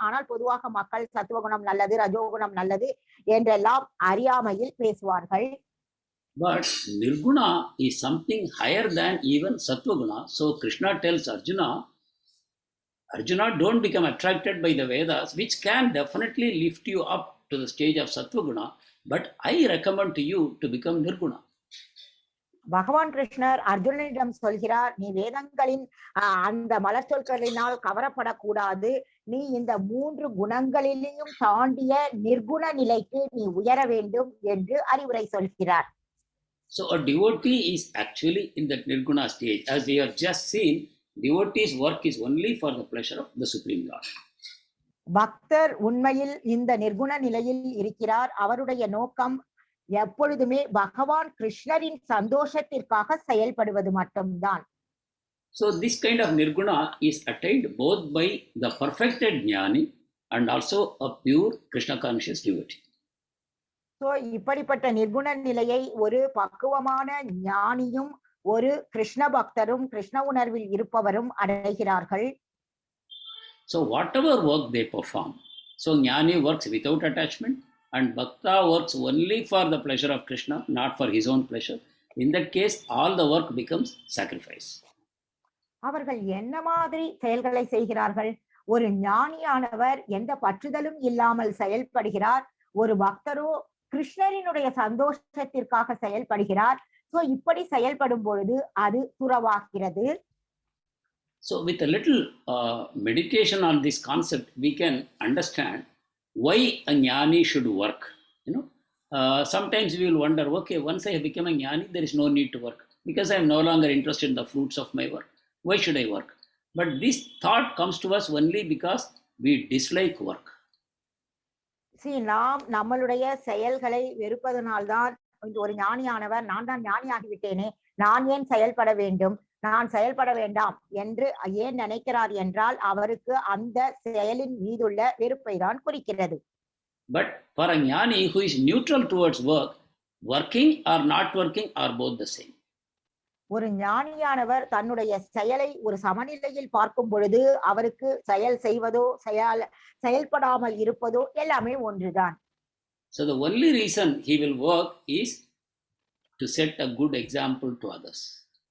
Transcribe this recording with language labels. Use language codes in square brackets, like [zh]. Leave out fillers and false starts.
[ta] ஆனால் பொதுவாக மக்கள் சத்துவகுணம் நல்லது, ரஜோகுணம் நல்லது என்றெல்லாம் அறியாமையில் பேசுவார்கள். [en] But Nirguna is something higher than even Sattva-guna. So Krishna tells Arjuna, don't become attracted by the Vedas, which can definitely lift you up to the stage of Sattva-guna, but I recommend to you to become Nirguna. [ta] பகவான் கிருஷ்ணர் அர்ஜுனனிடம் சொல்கிறார், நீ வேதங்களின் அந்த மலர் சொற்களினால் கவரப்படக்கூடாது, நீ இந்த 3 குணங்களிலேயும் தாண்டிய நிர்குண நிலைக்கு நீ உயர வேண்டும் என்று அறிவுரை சொல்கிறார். [en] So a devotee is actually in that Nirguna stage. As we have just seen, devotee's work is only for the pleasure of the Supreme Lord. [ta] பக்தர் உண்மையில் இந்த நிர்குண நிலையில் இருக்கிறார். அவருடைய நோக்கம் எப்பொழுதுமே பகவான் கிருஷ்ணரின் சந்தோஷத்திற்காக செயல்படுவது மட்டும்தான். [en] So this kind of Nirguna is attained both by the perfected Jnani and also a pure Krishna conscious devotee. [ta] So இப்படிப்பட்ட நிர்குண நிலையை ஒரு பக்குவமான ஞானியும் ஒரு கிருஷ்ண பக்தரும் கிருஷ்ண உணர்வில் இருப்பவரும் அடைகிறார்கள். [en] So whatever work they perform, so Jnani works without attachment and Bhakta works only for the pleasure of Krishna, not for his own pleasure. In that case, all the work becomes sacrifice. [ta] அவர்கள் என்ன மாதிரி செயல்களை செய்கிறார்கள்? ஒரு ஞானியானவர் எந்த பற்றுதலும் இல்லாமல் செயல்படுகிறார். ஒரு பக்தரோ கிருஷ்ணரினுடைய சந்தோஷத்திற்காக செயல்படுகிறார். சோ இப்படி செயல்படும் பொழுது அது துறவாகிறது. [en] So with a little meditation on this concept, we can understand why a jnani should work. Sometimes we will wonder, okay, once I have become a jnani, there is no need to work because I am no longer interested in the fruits of my work. Why should I work? But this thought comes to us only because we dislike work. [ta] நாம் நம்மளுடைய செயல்களை வெறுப்பதனால்தான் ஒரு ஞானியானவர், நான் தான் ஞானியாகிவிட்டேனே, நான் ஏன் செயல்பட வேண்டும், நான் செயல்பட வேண்டாம் என்று ஏன் நினைக்கிறார் என்றால் அவருக்கு அந்த செயலின் மீதுள்ள வெறுப்பை தான் குறிக்கிறது. [en] But for a jnani who is neutral towards work, working or not working are both the same. [ta] ஒரு ஞானியானவர் தன்னுடைய செயலை ஒரு சமநிலையில் பார்க்கும் பொழுது அவருக்கு செயல் செய்வதோ செயல்படாமல் இருப்பதோ எல்லாமே ஒன்றுதான். [en] So the only reason he will work is to set a good example to others.